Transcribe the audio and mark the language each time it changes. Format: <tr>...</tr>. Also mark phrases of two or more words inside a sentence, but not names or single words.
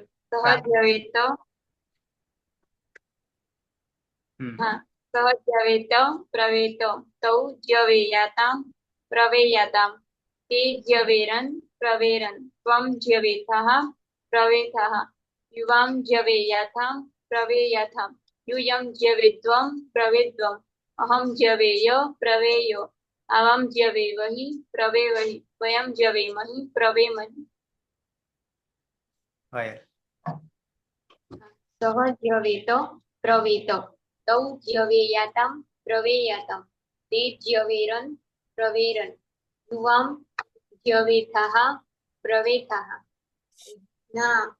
<sa>સહજવેત હા સહજવેત પ્રવેત તૌ જ્યવેયાતામ પ્રવેયાતામ તે જ્યવેરન પ્રવેરન ત્વમ જ્યવેથાહ પ્રવેથાહ. યુવામ જ્યવેયાથામ પ્રવેયાથામ. यूयम ज्यवेद्वम प्रवेद्वम. अहम ज्यवेय प्रवेयो. आवां ज्यवेवहि प्रवेवहि वयं ज्यवेमहि प्रवेमहि</sa> <gu>પાયલ</gu> <sa>सः ज्यवेत प्रवेत तौ ज्यवेयातां प्रवेयातां ते ज्यवेरन् प्रवेरन् युवां ज्यवेथाः प्रवेथाः ना</sa>